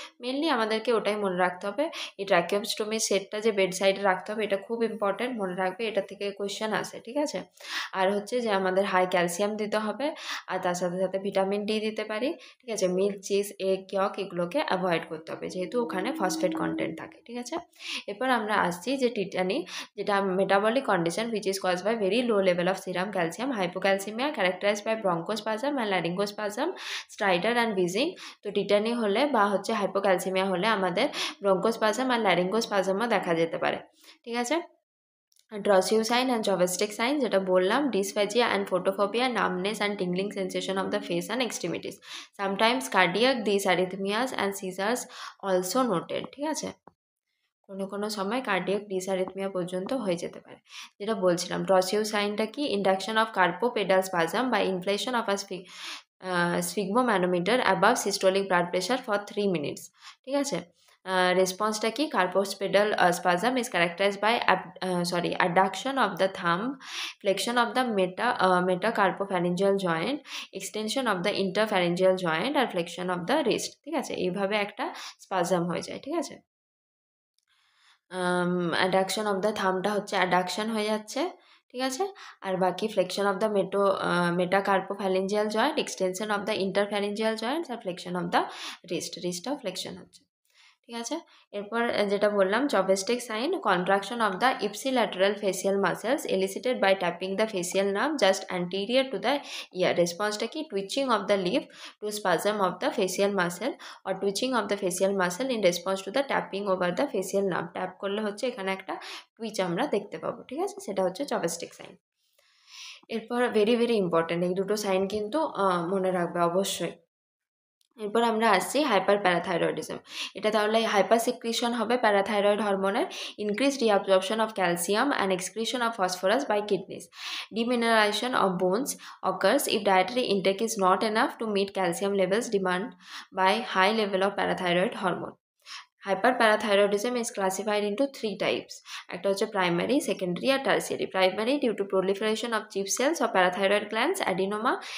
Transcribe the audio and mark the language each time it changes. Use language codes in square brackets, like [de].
[bn] Mainly আমাদেরকে ওটাই মনে রাখতে হবে, এই ট্র্যাকিওস্টোমির সেটটা যে বেড সাইডে রাখতে হবে এটা খুব ইম্পর্টেন্ট, মনে রাখবে, এটা থেকে কোয়েশ্চেন আসে, ঠিক আছে। আর হচ্ছে যে আমাদের হাই ক্যালসিয়াম দিতে হবে আর তার সাথে সাথে ভিটামিন ডি দিতে পারি, ঠিক আছে। মিল্ক, চিজ, এগ ইয়ক এগুলোকে অ্যাভয়েড করতে হবে যেহেতু ওখানে ফসফেট কন্টেন্ট থাকে, ঠিক আছে। এরপর আমরা আসছি যে টিটানি, যেটা metabolic condition [en] which is caused by very low level of serum calcium, hypocalcemia characterized by bronchospasm and laryngospasm, stridor and wheezing। [bn] তো টিটানি হলে বা হচ্ছে হাইপোক্যালসিমিয়া হলে আমাদের ব্রঙ্কোস্পাজম আর ল্যারিঙ্গোস্পাজমও দেখা যেতে পারে, ঠিক আছে। [en] Trousseau sign and Chvostek sign [bn] যেটা বললাম, [en] Dysphagia and photophobia, numbness and tingling sensation of the face and extremities, sometimes cardiac dysarrhythmias and seizures also noted, ঠিক আছে। [bn] কোনো সময় কার্ডিয়াক ডিসঅ্যারিথমিয়া পর্যন্ত হয়ে যেতে পারে। যেটা বলছিলাম ড্রসিউ সাইনটা কি, [en] Induction of carpopedal spasm by inflation of a sphygmometer above systolic blood pressure for 3 minutes, ঠিক আছে। [bn] রেসপন্সটা কি, [en] Carpopedal spasm is characterized by adduction of the thumb, flexion of the metacarpopharyngeal joint, extension of the interpharyngeal joint আর flexion of the wrist, ঠিক আছে। [bn] এইভাবে একটা spasm হয়ে যায়, ঠিক আছে। অ্যাডাকশন অফ দ্য থামটা হচ্ছে অ্যাডাকশন হয়ে যাচ্ছে, ঠিক আছে। [en] আর বাকি flexion of the metacarpophalangeal joint, extension of the interphalangeal joints আর flexion of the রিস্টটাও flexion হচ্ছে, ঠিক আছে। এরপর যেটা বললাম Chvostek sign, contraction of the ipsilateral facial muscles elicited by tapping the facial nerve just anterior to the ear. রেসপন্সটা কি, twitching of the lip to spasm of the facial muscle or twitching of the facial muscle in response to the tapping over the facial nerve. [bn] Tap করলে হচ্ছে এখানে একটা Twitch আমরা দেখতে পাবো, ঠিক আছে, সেটা হচ্ছে জবেস্টিক সাইন। এরপর ভেরি ভেরি ইম্পর্টেন্ট, এই দুটো সাইন কিন্তু মনে রাখবে অবশ্যই। [en] এরপর আমরা আসছি হাইপার প্যারাথাইরয়েডিজম। [bn] এটা তাহলে হাইপার সিক্রিশন হবে প্যারাথাইরয়েড হরমোনের, [en] Increase reabsorption of calcium and excretion of phosphorus by kidneys, demineralization of bones occurs if dietary intake is not enough to meet calcium levels demand by high level of parathyroid hormone. Hyperparathyroidism is classified into 3 types. [bn] একটা হচ্ছে primary, secondary আর tertiary. [en] Primary due to proliferation of chief cells of parathyroid glands, adenoma.